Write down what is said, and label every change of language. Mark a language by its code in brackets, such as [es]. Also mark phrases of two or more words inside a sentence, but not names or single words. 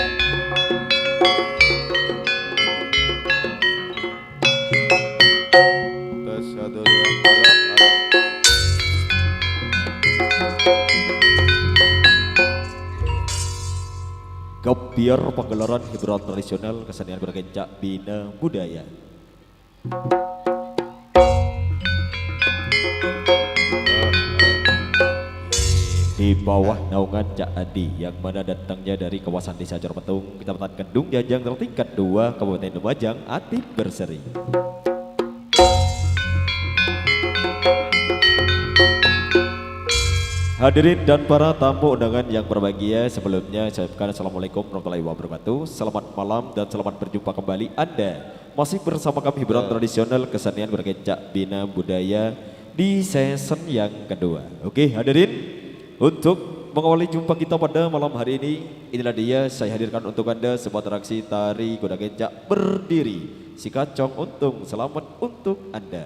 [id] Tes 1 2 halo halo. Gebiar pagelaran hiburan tradisional kesenian bergencak bina budaya. Di bawah naungan Cak Adi yang mana datangnya dari kawasan Desa Jorpetung, Kecamatan Kendung, Jajang tertingkat 2, Kabupaten Lumajang, Atip Berseri. Hadirin dan para tamu undangan yang berbahagia, sebelumnya saya ucapkan [ar] السلام عليكم ورحمة الله وبركاته. [id] Selamat malam dan selamat berjumpa kembali Anda masih bersama kami hiburan tradisional kesenian bergencak bina budaya di season yang kedua. Oke hadirin, untuk mengawali jumpa kita pada malam hari ini, inilah dia saya hadirkan untuk Anda sebuah atraksi tari kuda gencak berdiri si kacong untung. Selamat untuk Anda.